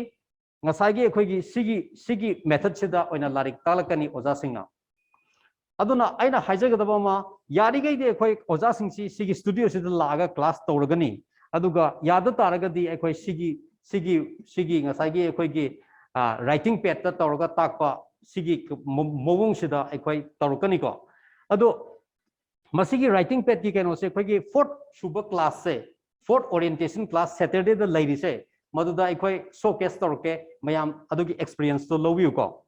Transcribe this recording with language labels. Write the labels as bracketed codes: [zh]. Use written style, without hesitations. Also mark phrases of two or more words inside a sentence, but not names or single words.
[mni] ngasagi akhoi gi sigi method sida oina larik talakani oja singna aduna aina haijagadaba ma yarigai de khoi oja singsi sigi studio sida laga class tawragani aduga yada taragadi khoi sigi ngasagi khoi gi [en] writing pad [mni] ta tawraga takpa sigi mowong sida khoi tawragani ko adu masigi [en] writing pad [mni] ki keno se khoi gi fourth suba class se [en] fourth orientation class Saturday [mni] da lairi se maduda khoi showcase tawrke mayam adugi experience to low view ko